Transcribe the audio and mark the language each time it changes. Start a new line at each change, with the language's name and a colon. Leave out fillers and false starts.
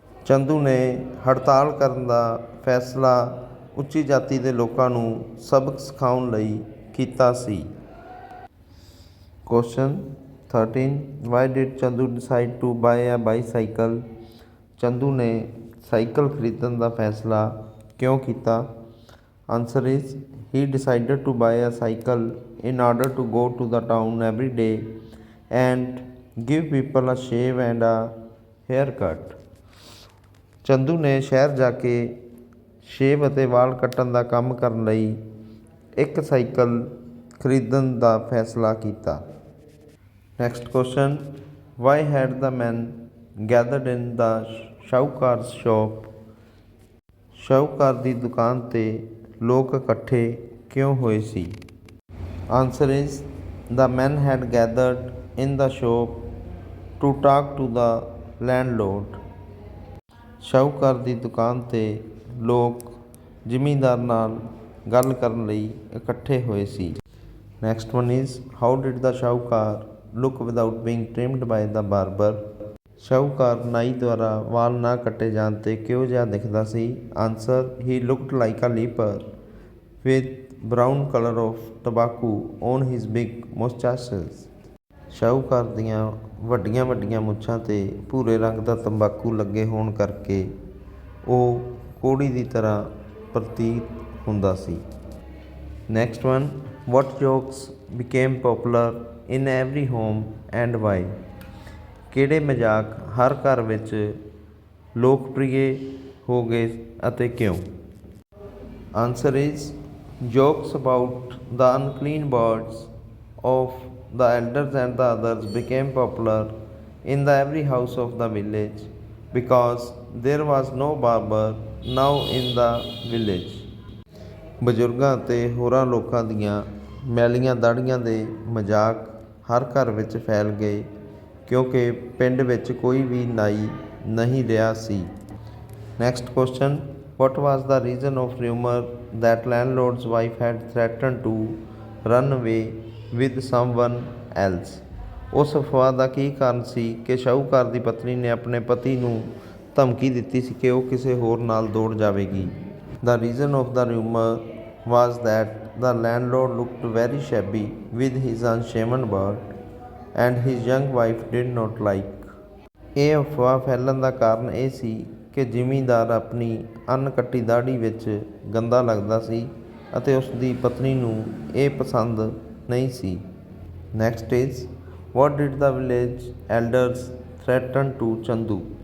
Punjabi: ਚੰਦੂ ਨੇ ਹੜਤਾਲ ਕਰਨ ਦਾ ਫੈਸਲਾ ਉੱਚੀ ਜਾਤੀ ਦੇ ਲੋਕਾਂ ਨੂੰ ਸਬਕ ਸਿਖਾਉਣ ਲਈ ਕੀਤਾ ਸੀ।
English: Question 13 why did Chandu decided to buy a bicycle.
Punjabi: Chandu ਨੇ ਸਾਈਕਲ ਖਰੀਦਣ ਦਾ ਫੈਸਲਾ ਕਿਉਂ ਕੀਤਾ।
English: Answer is he decided to buy a cycle in order to go to the town every day and give people a shave and a haircut।
Punjabi: Chandu ਨੇ ਸ਼ਹਿਰ ਜਾ ਕੇ shave ਅਤੇ ਵਾਲ ਕੱਟਣ ਦਾ ਕੰਮ ਕਰਨ ਲਈ ਇੱਕ ਸਾਈਕਲ ਖਰੀਦਣ ਦਾ ਫੈਸਲਾ ਕੀਤਾ।
English: Next question why had the man gathered in the ਸ਼ਾਹੂਕਾਰਸ shop.
Punjabi: ਸ਼ਾਹੂਕਾਰ ਦੀ ਦੁਕਾਨ 'ਤੇ ਲੋਕ ਇਕੱਠੇ ਕਿਉਂ ਹੋਏ ਸੀ।
English: Answer is the men had gathered in the shop to talk to the landlord।
Punjabi: ਸ਼ਾਹੂਕਾਰ ਦੀ ਦੁਕਾਨ 'ਤੇ ਲੋਕ ਜ਼ਿਮੀਂਦਾਰ ਨਾਲ ਗੱਲ ਕਰਨ ਲਈ ਇਕੱਠੇ ਹੋਏ ਸੀ।
English: Next one is how did the sahukar look without being trimmed by the barber.
Punjabi: ਸ਼ਾਹੂਕਾਰ ਨਾਈ ਦੁਆਰਾ ਵਾਲ ਨਾ ਕੱਟੇ ਜਾਣ 'ਤੇ ਕਿਹੋ ਜਿਹਾ ਦਿਖਦਾ ਸੀ।
English: Answer he looked like a leper with brown colour of tobacco on his big moustaches.
Punjabi: ਸ਼ਾਹੂਕਾਰ ਦੀਆਂ ਵੱਡੀਆਂ ਵੱਡੀਆਂ ਮੁੱਛਾਂ 'ਤੇ ਭੂਰੇ ਰੰਗ ਦਾ ਤੰਬਾਕੂ ਲੱਗੇ ਹੋਣ ਕਰਕੇ ਉਹ ਕੋਹੜੀ ਦੀ ਤਰ੍ਹਾਂ ਪ੍ਰਤੀਤ ਹੁੰਦਾ ਸੀ।
English: Next one what jokes became popular in every home and why.
Punjabi: ਕਿਹੜੇ ਮਜ਼ਾਕ ਹਰ ਘਰ ਵਿੱਚ ਲੋਕਪ੍ਰਿਯ ਹੋ ਗਏ ਅਤੇ ਕਿਉਂ।
English: Answer is jokes about the unclean birds of the elders and the others became popular in the every house of the village because there was no barber now in the village।
Punjabi: ਬਜ਼ੁਰਗਾਂ ਅਤੇ ਹੋਰਾਂ ਲੋਕਾਂ ਦੀਆਂ ਮੈਲੀਆਂ ਦਾੜ੍ਹੀਆਂ ਦੇ ਮਜ਼ਾਕ ਹਰ ਘਰ ਵਿੱਚ ਫੈਲ ਗਏ ਕਿਉਂਕਿ ਪਿੰਡ ਵਿੱਚ ਕੋਈ ਵੀ ਨਾਈ ਨਹੀਂ ਰਿਹਾ ਸੀ।
English: Next question what was the reason of rumor that landlord's wife had threatened to run away with someone else।
Punjabi: ਉਸ ਅਫਵਾਹ ਦਾ ਕੀ ਕਾਰਨ ਸੀ ਕਿ ਸ਼ਾਹੂਕਾਰ ਦੀ ਪਤਨੀ ਨੇ ਆਪਣੇ ਪਤੀ ਨੂੰ ਧਮਕੀ ਦਿੱਤੀ ਸੀ ਕਿ ਉਹ ਕਿਸੇ ਹੋਰ ਨਾਲ ਦੌੜ ਜਾਵੇਗੀ।
English: The reason of the rumor was that the landlord looked very shabby with his unshaven beard and his young wife did not like।
Punjabi: ਇਹ ਅਫਵਾਹ ਫੈਲਣ ਦਾ ਕਾਰਨ ਇਹ ਸੀ ਕਿ ਜ਼ਿਮੀਂਦਾਰ ਆਪਣੀ ਅਣਕੱਟੀ ਦਾੜ੍ਹੀ ਵਿੱਚ ਗੰਦਾ ਲੱਗਦਾ ਸੀ ਅਤੇ ਉਸ ਦੀ ਪਤਨੀ ਨੂੰ ਇਹ ਪਸੰਦ ਨਹੀਂ ਸੀ।
English: Next is what did the village elders threaten to Chandu.